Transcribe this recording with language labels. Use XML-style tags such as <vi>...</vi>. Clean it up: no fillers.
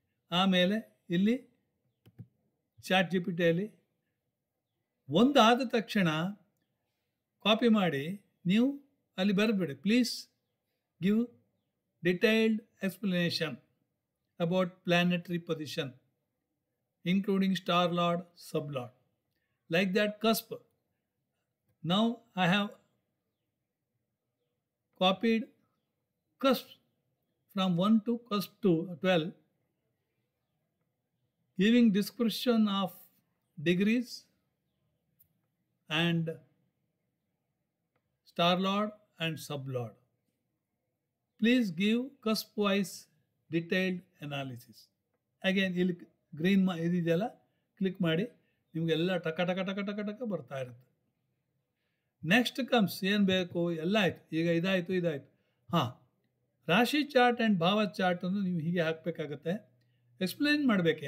<kn>ಆಮೇಲೆ ಇಲ್ಲಿ ಚಾಟ್ ಜಿಪಿಟಿಯಲ್ಲಿ ಒಂದು ಆದ ತಕ್ಷಣ ಕಾಪಿ ಮಾಡಿ ನೀವು ಅಲ್ಲಿ ಬರೆದ್ಬಿಡಿ.</kn> <en>Please give detailed explanation about planetary position including star lord, sub lord, like that cusp. Now I have copied cusp from 1 to cusp 12, giving description of degrees and star lord and sub lord. Please give cusp wise detailed analysis.</en> <kn>Again ಇಲ್ಲಿ green ಇದೆಯಲ್ಲ, click ಮಾಡಿ ನಿಮಗೆಲ್ಲ ಟಕ ಟಕ ಟಕ ಟಕ ಟಕ ಬರ್ತಾ ಇರುತ್ತೆ.</kn> <en>next comes</en> <kn>ಏನು ಬೇಕು ಎಲ್ಲ ಆಯಿತು. ಈಗ ಇದಾಯಿತು. ಹಾಂ, ರಾಶಿ ಚಾರ್ಟ್ ಆ್ಯಂಡ್ ಭಾವ ಚಾರ್ಟನ್ನು ನೀವು ಹೀಗೆ ಹಾಕಬೇಕಾಗತ್ತೆ. ಎಕ್ಸ್ಪ್ಲೇನ್ ಮಾಡಬೇಕು.</kn>